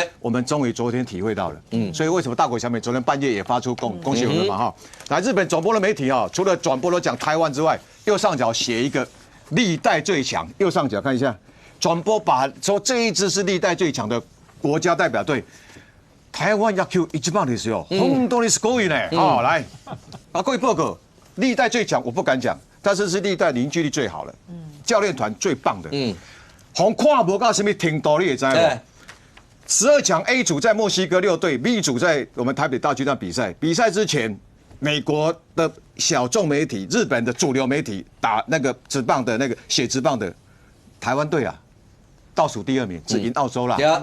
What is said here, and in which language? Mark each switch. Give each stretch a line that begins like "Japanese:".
Chinese: 对，我们终于昨天体会到了。所以为什么大谷翔平昨天半夜也发出恭喜我们嘛哈？来，日本转播的媒体除了转播都讲台湾之外，右上角写一个历代最强，右上角看一下，转播把说这一支是历代最强的国家代表队。
Japanese: 台湾野球一番ですよ，本当にすごい呢。
Chinese: 好，来，各位报告，历代最强我不敢讲，但是是历代凝聚力最好的，教练团最棒的。红看不到什么程度，你也知道吗？12强 A 组在墨西哥6队 ，B 组在我们台北大巨蛋比赛。比赛之前，美国的小众媒体、日本的主流媒体打那个职棒的那个写职棒的台湾队啊，倒数第2名，只赢澳洲啦。